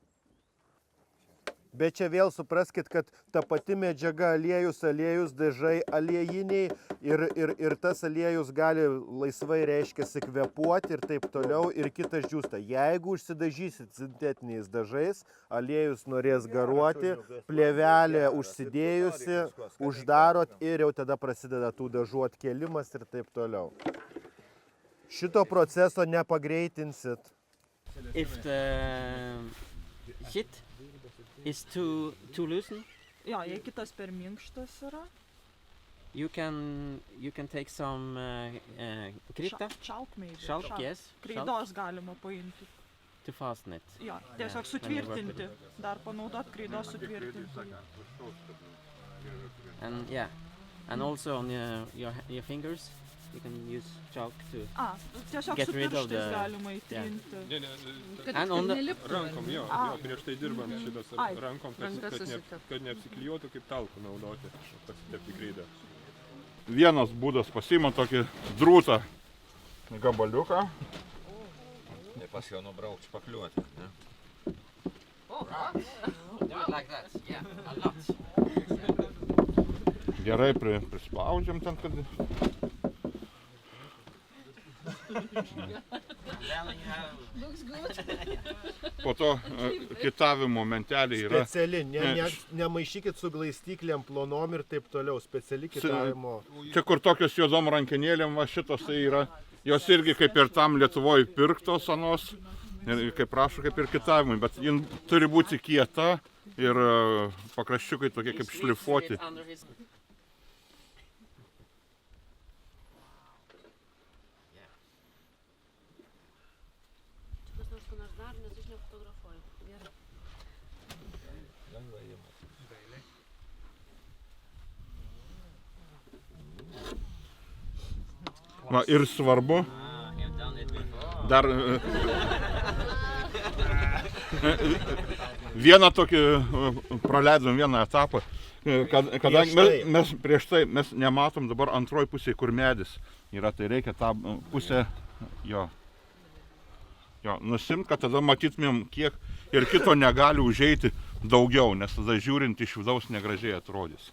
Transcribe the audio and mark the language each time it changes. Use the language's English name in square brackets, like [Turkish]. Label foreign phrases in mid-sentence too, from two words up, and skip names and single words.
[Lithuanian] Bet čia vėl supraskit, kad ta pati medžiaga aliejus, dažai aliejiniai ir tas aliejus gali laisvai, reiškia, kvėpuoti ir taip toliau ir kitas džiūsta. Jeigu užsidažysit sintetiniais dažais, aliejus norės garuoti, plėvelė užsidėjusi, uždarot ir jau tada prasideda tų dažų atkėlimas ir taip toliau. Šito proceso nepagreitinsit. [English] If the sheet is too loosen, [Lithuanian] Jo, jei kitas per minkštas yra, [English] you can take some krita, chalk maybe. chalk, yes, chalk, [Lithuanian] Kreidos galima paimti. [English] to fasten it. [Lithuanian] Jo, tiesiog sutvirtinti. Dar panaudot kreidos sutvirtinti. [English] And yeah, and also on your fingers, you can use chalk to. [Lithuanian] Tiesiog [English] Get [Lithuanian] su [English] rid of [Lithuanian] pirštais [English] the- [Lithuanian] galima įtrinti. [English] And on the [Lithuanian] Rankom, jo, A. prieš tai dirbant šitas Ai, rankom, kad neapsiklijuotų kaip talku naudoti, pasitepti kreidą. Vienas būdas pasiima tokį drūtą gabaliuką. Ir pas jo nubraukti špakliuoti. [English] do it like that. Yeah, a lot. [Lithuanian] Gerai prispaudžiam ten, kad... [English] And then you have [Lithuanian] Po to kitavimo mentelė yra. Speciali, nemaišykit su glaistyklėm plonom ir taip toliau, speciali kitavimo. Čia kur tokios juodom rankenėlėm, va šitos tai yra. Jos irgi kaip ir tam Lietuvoje pirktos anos. Ir kaip prašo, kaip ir kitavimui. Bet jin turi būti kieta ir pakraščiukai tokie kaip šlifuoti. [English] under his. [Lithuanian] Kas nors ko nors dar, nes aš nefotografuoju. Gerai. Va, ir svarbu, [English] You've done it before. [Lithuanian] dar vieną tokį praleidom vieną etapą, kadangi mes prieš tai mes nematom dabar antroj pusėje, kur medis yra, tai reikia tą pusę jo nusimt, kad tada matytumėm, kiek ir kito negali užeiti daugiau, nes tada žiūrint iš vidaus negražiai atrodys.